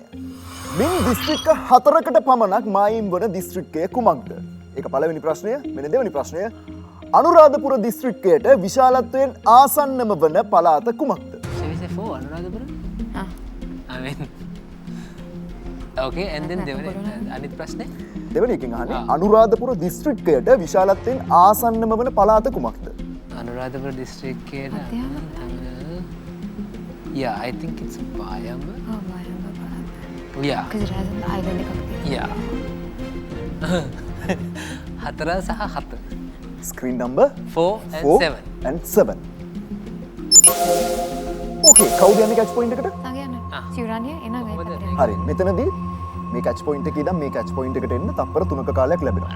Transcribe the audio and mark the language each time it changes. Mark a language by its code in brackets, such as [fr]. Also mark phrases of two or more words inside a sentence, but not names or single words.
[si] මින් දිස්ත්‍රික්ක 4කට පමණක් මායිම් වන දිස්ත්‍රික්කය කුමක්ද? ඒක පළවෙනි ප්‍රශ්නය. මෙන්න දෙවෙනි ප්‍රශ්නය. අනුරාධපුර දිස්ත්‍රික්කයට විශාලත්වයෙන් ආසන්නම වන පළාත කුමක්ද? අනුරාධපුර? ඕකේ [en] and then [si] දෙවෙනි අනිත් ප්‍රශ්නේ දෙවෙනි එකෙන් අහන්නේ අනුරාධපුර දිස්ත්‍රික්කයට විශාලත්වයෙන් ආසන්නම වන පළාත කුමක්ද? අනුරාධපුර දිස්ත්‍රික්කයේ [en] yeah I think it's Bayamba. [si] Oh, Bayamba පළාත. [en] yeah because it has an island [si] එකක් තියෙනවා. yeah 4 සහ 7 [en] screen number 4 and 7 [si] ඕකේ කවුද යන්නේ [en] catch point [si] එකට? තාගයන්න. සිවුරානිය එනවා මේ පැත්තට. හරි මෙතනදී මේ [en] catch point [si] එකේ ඉඳන් මේ [en] catch point [si] එකට එන්න තප්පර 3ක කාලයක් ලැබෙනවා.